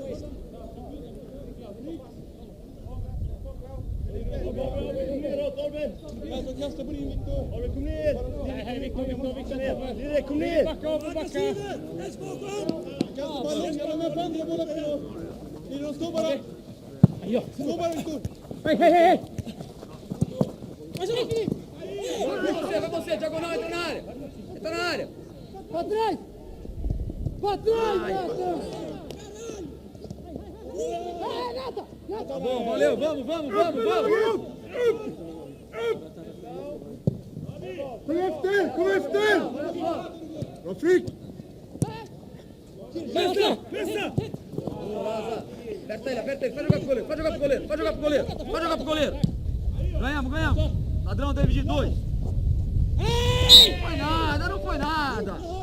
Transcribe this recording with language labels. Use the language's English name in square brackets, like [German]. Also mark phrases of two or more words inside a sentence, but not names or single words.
[Swedish] Alltså kasta på din Viktor. Arvid, kom ner! Nej, Viktor ner. Direkt, kom ner! Backa av, backa! Kasta bollen, jag lämnar fram dina bollar på. Lideran, stå bara! Stå bara, Viktor! Hej! [Portuguese] Vai você, diagonal, entra na área. Entra na área. Pra trás! Pra trás, Nata! Nata! Tá bom, valeu, vamos. [Swedish] Kom efter! Bra flick! Pressa! [Portuguese] Aperta ele, pode jogar pro goleiro. Ganhamos. Ladrão, David, 2. Não foi nada.